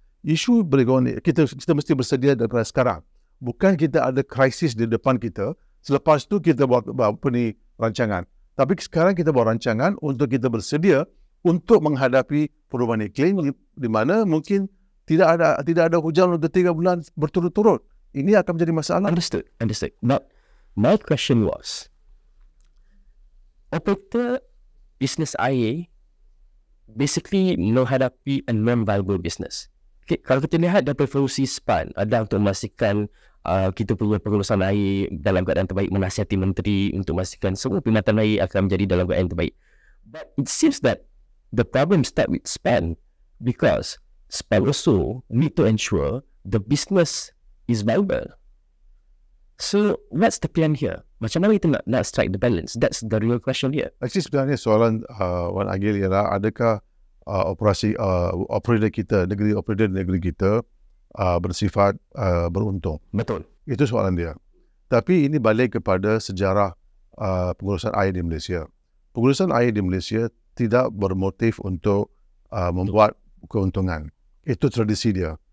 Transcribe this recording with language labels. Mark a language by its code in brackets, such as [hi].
[ms] Isu bergoni, kita mesti bersedia daripada sekarang. Bukan kita ada krisis di depan kita, selepas tu kita buat rancangan. Tapi sekarang kita buat rancangan untuk kita bersedia untuk menghadapi perubahan iklim di mana mungkin tidak ada hujan untuk 3 bulan berturut-turut. Ini akan menjadi masalah. [en] Understood. But my question was, [ms] operator bisnes air [en] basically menghadapi a non-viable business. [ms] Okay, kalau kita lihat daripada fungsi SPAN, ada untuk memastikan kita perlu pengurusan air dalam keadaan terbaik, menasihati menteri untuk memastikan semua perkhidmatan air akan menjadi dalam keadaan terbaik. [en] But it seems that the problem start with SPAN because SPAN also need to ensure the business is viable. So, what's the plan here? [ms] Macam mana kita nak [en] strike the balance? That's the real question here. [ms] Actually sebenarnya soalan Wan Agil ialah adakah operator negeri kita bersifat beruntung. Betul. Itu soalan dia. Tapi ini balik kepada sejarah pengurusan air di Malaysia. Pengurusan air di Malaysia tidak bermotif untuk membuat keuntungan. Itu tradisi dia.